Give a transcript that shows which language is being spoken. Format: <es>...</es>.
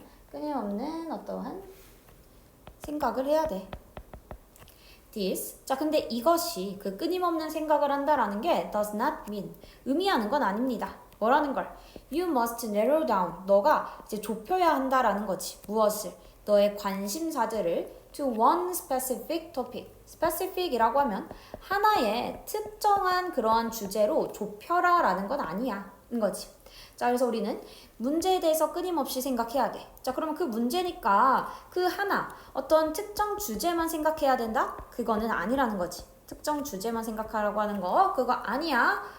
<ko>끊임없는 어떠한 생각을 해야 돼.</ko> <en>this.</en> <ko>자, 근데 이것이 그 끊임없는 생각을 한다라는 게</ko> <en>does not mean</en> <ko>의미하는 건 아닙니다. 뭐라는 걸?</ko> <en>You must narrow down.</en> <ko>너가 이제 좁혀야 한다라는 거지. 무엇을? 너의 관심사들을</ko> <en>to one specific topic.</en> <ko>specific이라고 하면 하나의 특정한 그러한 주제로 좁혀라라는 건 아니야. 인 거지. 자, 그래서 우리는 문제에 대해서 끊임없이 생각해야 돼. 자, 그러면 그 문제니까 그 하나, 어떤 특정 주제만 생각해야 된다? 그거는 아니라는 거지. 특정 주제만 생각하라고 하는 거, 그거 아니야.</ko>